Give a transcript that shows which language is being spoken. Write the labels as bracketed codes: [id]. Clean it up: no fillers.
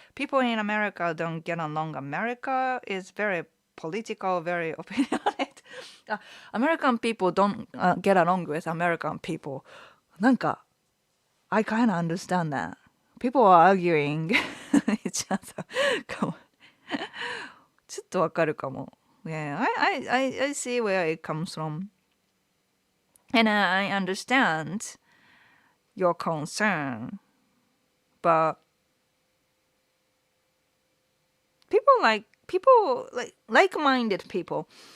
[en] People in America don't get along. America is very political, very opinionated. American people don't get along with American people. [ja] なんか [en] I kind of understand that. People are arguing each other. [ja] かもちょっとわかるかも。 [en] Yeah, I see where it comes from. And I understand your concern. But people like-minded people.